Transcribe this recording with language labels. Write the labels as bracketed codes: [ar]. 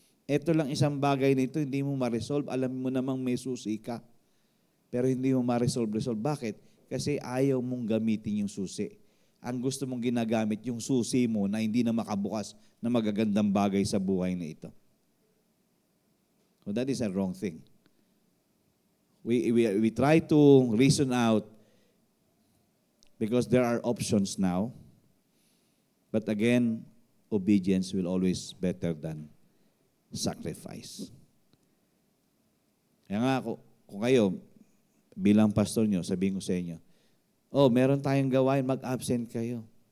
[tl] Ito lang isang bagay nito, hindi mo ma-resolve. Alam mo namang may susi ka. Pero hindi mo ma-resolve. Bakit? Kasi ayaw mong gamitin yung susi. Ang gusto mong ginagamit, yung susi mo na hindi na makabukas na magagandang bagay sa buhay na ito. [en] So that is a wrong thing. We try to reason out because there are options now. But again, obedience will always better than sacrifice. [tl] Kaya nga, kung kayo, bilang pastor nyo, sabihin ko sa inyo, meron tayong gawain, mag-absent kayo.